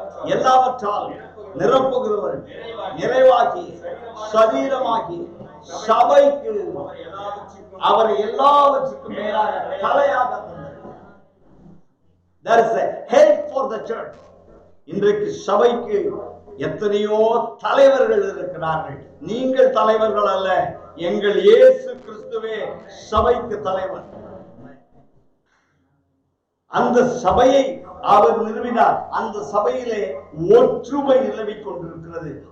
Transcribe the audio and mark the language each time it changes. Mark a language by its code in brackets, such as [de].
[ta] எல்லாவற்றால் நிரப்புகிறவர், நிறைவாகி சரீரமாகி சபைக்கு அவர் எல்லாவற்றுக்கும் மேலாக தலையாக. [en] There is a head for the church. [ta] இன்றைக்கு சபைக்கு எத்தனையோ தலைவர்கள் இருக்கிறார்கள். நீங்கள் தலைவர்கள் அல்ல, எங்கள் இயேசு கிறிஸ்துவே சபைக்கு தலைவர். அந்த சபையை அவர் நிறுவினார். அந்த சபையிலே ஒற்றுமை நிலவிக் கொண்டிருக்கிறது.